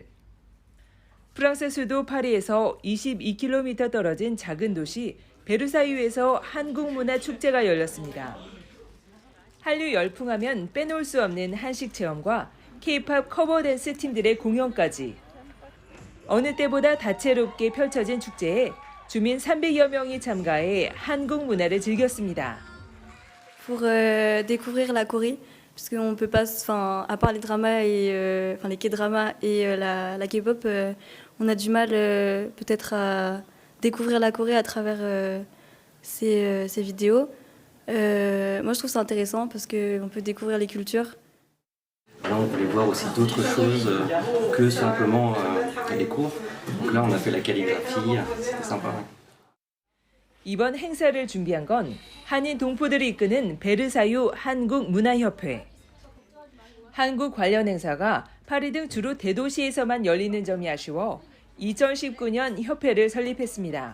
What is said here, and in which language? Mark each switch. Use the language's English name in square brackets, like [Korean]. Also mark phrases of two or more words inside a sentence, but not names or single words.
[Korean] 프랑스 수도 파리에서 22km 떨어진 작은 도시 베르사유에서 한국 문화 축제가 열렸습니다. 한류 열풍하면 빼놓을 수 없는 한식 체험과 K-팝 커버 댄스 팀들의 공연까지. 어느 때보다 다채롭게 펼쳐진 축제에 주민 300여 명이 참가해 한국 문화를 즐겼습니다. [French] Pour découvrir la Corée, parce qu'on peut pas, à part les dramas et les K-dramas et la K-pop, on a du mal peut-être à découvrir la Corée à travers ces vidéos. Moi, je trouve ça intéressant parce qu'on peut découvrir les cultures. Là, on voulait voir aussi d'autres choses que simplement les cours. Donc là, on a fait la calligraphie, c'était sympa. [Korean] 이번 행사를 준비한 건 한인 동포들이 이끄는 베르사유 한국문화협회. 한국 관련 행사가 파리 등 주로 대도시에서만 열리는 점이 아쉬워 2019년 협회를 설립했습니다.